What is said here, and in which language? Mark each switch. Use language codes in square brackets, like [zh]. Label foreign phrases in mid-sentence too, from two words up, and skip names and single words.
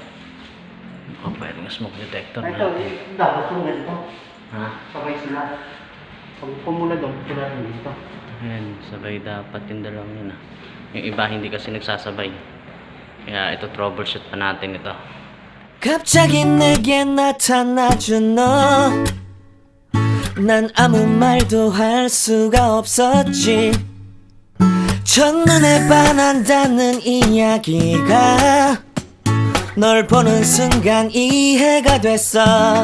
[tl] Naka-fire ng [en] smoke detector [tl] Ito, natin. dapat yung ganito. Ha? Sabay sila. Pag pumula doon, pula rin dito. Ayan, sabay dapat yung dalawang yun ah. Yung iba hindi kasi nagsasabay. Kaya ito, troubleshoot pa natin ito. [ko] 갑자기 내게 나타나준 너. 난 아무 말도 할 수가 없었지. 첫눈에 반한다는 이야기가 널 보는 순간 이해가 됐어.